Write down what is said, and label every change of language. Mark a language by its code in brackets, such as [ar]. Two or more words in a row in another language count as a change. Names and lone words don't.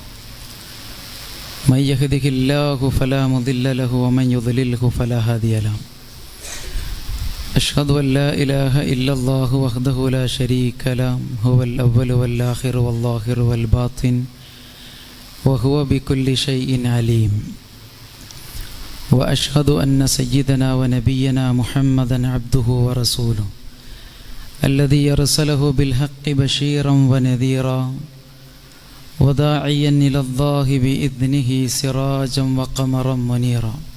[ar] من يهده الله فلا مضل له ومن يضلله فلا هادي له أشهد أن لا إله إلا الله وحده لا شريك له هو الأول والآخر والظاهر والباطن وهو بكل شيء عليم وأشهد أن سيدنا ونبينا محمدا عبده ورسوله الذي أرسله بالحق بشيرا ونذيرا وداعيا إلى الله بإذنه سراجا وقمرا منيرا